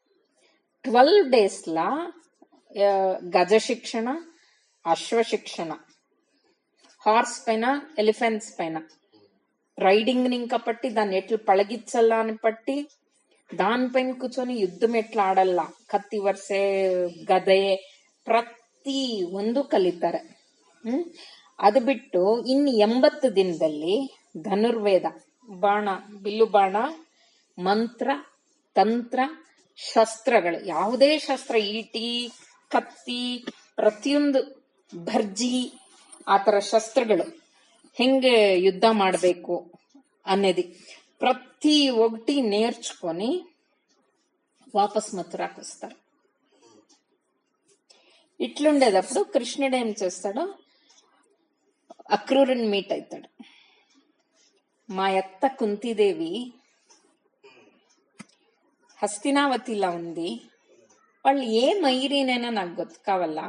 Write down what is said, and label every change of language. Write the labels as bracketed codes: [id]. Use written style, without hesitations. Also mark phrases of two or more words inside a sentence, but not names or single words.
[te] 12 days లా గజ శిక్షణ, అశ్వ శిక్షణ, హార్స్ పైన, ఎలిఫెంట్స్ పైన రైడింగ్ ని ఇంకా పట్టి, దాన్ని ఎట్లా పಳగిచ్చల్లా అని పట్టి, దానిపైన కూర్చొని యుద్ధం ఎట్లా ఆడల్లా, [kn] ಕತ್ತಿ ವರ್ಷೆ ಗದೆ ಪ್ರತಿ ಒಂದು ಕಲಿತಾರೆ. ಅದು ಬಿಟ್ಟು ಇನ್ನು 80 ದಿನದಲ್ಲಿ ಧನುರ್ವೇದ, ಬಾಣ, ಬಿಲ್ಲು ಬಾಣ, ಮಂತ್ರ, ತಂತ್ರ, ಶಸ್ತ್ರಗಳು, ಯಾವುದೇ ಶಸ್ತ್ರ, ಈಟಿ, ಕತ್ತಿ, ಪ್ರತಿಯೊಂದು ಭರ್ಜಿ, ಆತರ ಶಸ್ತ್ರಗಳು ಹೆಂಗೆ ಯುದ್ಧ ಮಾಡಬೇಕು [te] అనేది ప్రతి ఒక్కటి నేర్చుకొని వాపస్ మథురాకు వస్తారు. ఇట్లుండేటప్పుడు కృష్ణుడు ఏం చేస్తాడో అక్రూరుని మీట్ అవుతాడు. మా అత్త కుంతీదేవి హస్తినావతిలా ఉంది, వాళ్ళు ఏ మైరీనైనా నాకు గొత్తు కావాలా.